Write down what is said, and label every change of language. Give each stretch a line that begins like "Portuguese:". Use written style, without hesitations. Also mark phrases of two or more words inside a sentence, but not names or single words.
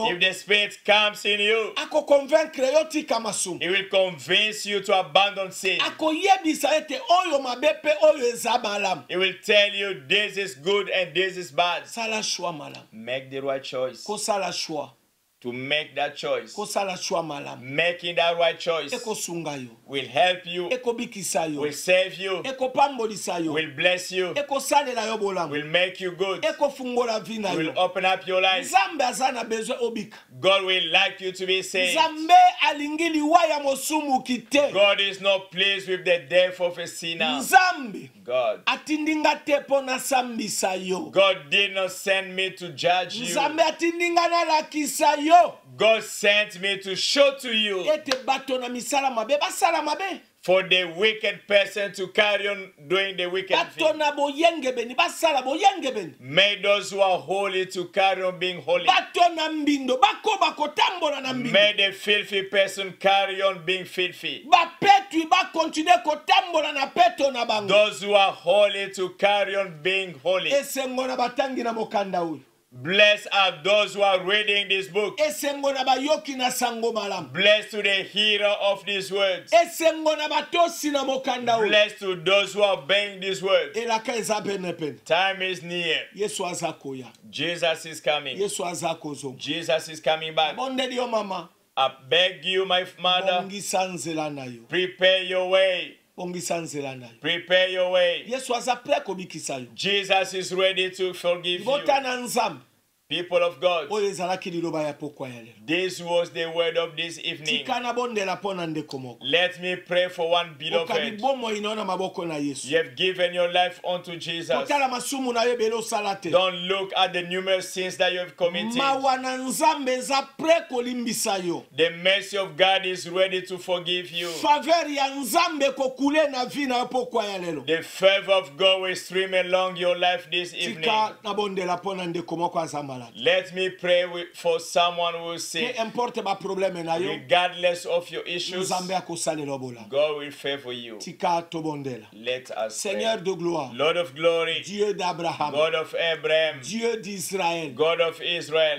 English: If the Spirit comes in you,
Lingala: Ako convaincre yo tika masumu.
English: He will convince you to abandon sin.
Lingala: Ako yebisa ete oyo mabepe oyo eza malamu.
English: He will tell you this is good and this is bad.
Lingala: Sala shwa malamu.
English: Make the right choice.
Lingala: Kosala shwa.
English: To make that choice,
Lingala: Kosala shwa malamu.
English: making that right choice
Lingala: Eko sunga yo.
English: will help you,
Lingala: Eko bikisa yo.
English: will save you,
Lingala: Eko pambolisa yo.
English: will bless you,
Lingala: Eko salela yo bolamu.
English: will make you good,
Lingala: Eko fungola vina
English: will
Lingala: yo.
English: open up your life.
Lingala: Nzambe azana bezwe obika.
English: God will like you to be saved.
Lingala: Nzambe alingili waya mosumu kite.
English: God is not pleased with the death of a sinner.
Lingala: Nzambe
English: God.
Lingala: atindinga te po nasambisa yo.
English: God did not send me to judge you.
Lingala: Nzambe atindinga nalakisa yo.
English: God sent me to show to you
Lingala: Ete bato na misala mabe basala mabe.
English: for the wicked person to carry on doing the wicked
Lingala: Bato
English: thing.
Lingala: na boyenge beni basala boyenge beni.
English: Make those who are holy to carry on being holy.
Lingala: Bato na mbindo bako bakotambola na mbindo.
English: May the filthy person carry on being filthy.
Lingala: Bapetwi bakontinue kotambola na peto na bango.
English: Those who are holy to carry on being holy.
Lingala: Esengo na batangi na mokanda uyu.
English: Blessed are those who are reading this book.
Lingala: Esengo na bayoki na sango malamu.
English: Blessed to the hearer of these words.
Lingala: Esengo na batosi na mokanda uyu.
English: Blessed to those who are obeying these words.
Lingala: Elaka eza penepene.
English: Time is near.
Lingala: Yesu aza koya.
English: Jesus is coming.
Lingala: Yesu aza kozonga.
English: Jesus is coming back.
Lingala: Bondeli yo mama.
English: I beg you, my mother,
Lingala: Bongisa nzela na yo.
English: prepare your way.
Lingala: Bongisa nzela na yo.
English: Prepare your way.
Lingala: Yesu aza pre kobikisa yo.
English: Jesus is ready to forgive you.
Lingala: Bota na nzambe.
English: People of God,
Lingala: Oyo ezalaki liloba ya pokwa ya lelo.
English: this was the word of this evening.
Lingala: Tika na bondela po na ndeko moko.
English: Let me pray for one beloved.
Lingala: Okabibomo inaona maboko na Yesu.
English: You have given your life unto Jesus.
Lingala: Kotala masumu na yo belo salate.
English: Don't look at the numerous sins that you have committed.
Lingala: Mawa na nzambe eza pre kolimbisa yo.
English: The mercy of God is ready to forgive you.
Lingala: Faveur ya nzambe kokule na vi na yo pokwa ya lelo.
English: The favor of God will stream along your life this evening.
Lingala: Tika na bondela po na ndeko moko azambala.
English: Let me pray for someone who is
Lingala: Ke
English: sick.
Lingala: importe ba probleme na yo.
English: Regardless of your issues,
Lingala: Nzambe akosalela bola.
English: God will favor you.
Lingala: Tika to bondela.
English: Let us
French: Seigneur
English: pray.
French: de gloire.
English: Lord of glory,
French: Dieu d'Abraham.
English: God of Abraham,
French: Dieu d'Israël.
English: God of Israel,